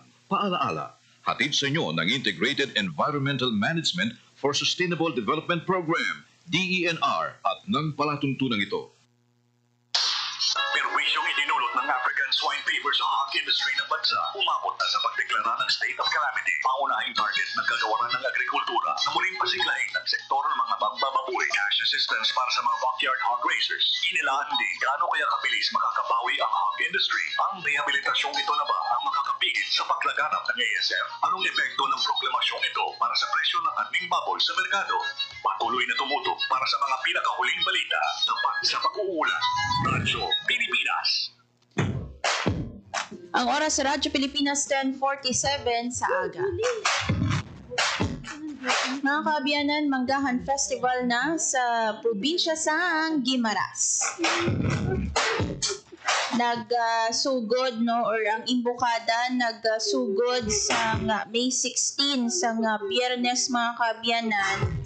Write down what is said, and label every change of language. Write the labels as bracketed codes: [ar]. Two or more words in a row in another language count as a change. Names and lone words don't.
[tl] Paalaala, hatid sa inyo ng Integrated Environmental Management for Sustainable Development Program, DENR, at ng palatuntunan ito. Perwisyong idinulot ng [en] African swine fever [tl] sa [en] hog industry [tl] ng bansa, umabot na sa pagdeklara ng [en] state of calamity. [tl] Pangunahing target ng kagawaran ng agrikultura na muling pasiglahin ng sektor ng mga mambababoy. [en] Cash assistance [tl] para sa mga [en] backyard hog raisers. [tl] Inilaan din gaano kaya kabilis makakabawi ang [en] hog industry. [tl] Ang rehabilitasyong ito na ba ang makakapigil sa paglaganap ng ASF? Anong epekto ng proklamasyong ito para sa presyo ng aming baboy sa merkado? Patuloy na tumutok para sa mga pinakahuling balita tapat sa pag-uulat. Radyo Pilipinas. [hil] Ang oras sa Radyo Pilipinas, 10:47 sa aga. Mga kaabyanan, Manggahan Festival na sa probinsya sang Guimaras. Nagsugod or ang imbokada nagsugod sa May 16 sa Biyernes, mga kaabyanan.